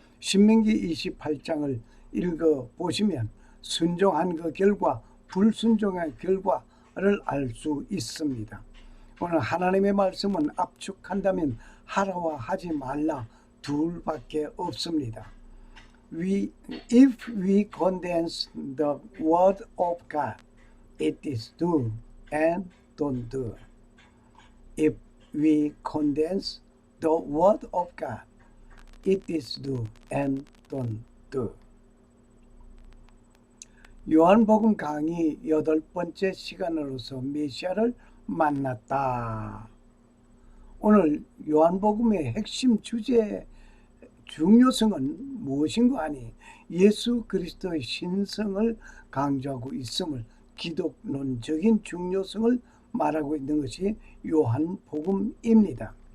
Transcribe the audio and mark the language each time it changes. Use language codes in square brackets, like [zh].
[ko] 신명기 28장을 읽어보시면 순종한 그 결과, 불순종의 결과를 알 수 있습니다. 오늘 하나님의 말씀은 압축한다면 하라와 하지 말라 둘밖에 없습니다. [en] If we condense the word of God, it is do and don't do. If we condense the word of God, it is do and don't do. [ko] 요한복음 강의 8번째 시간으로서 메시아를 만났다. 오늘 요한복음의 핵심 주제의 중요성은 무엇인가 하니 예수 그리스도의 신성을 강조하고 있음을, 기독론적인 중요성을 말하고 있는 것이 요한복음입니다.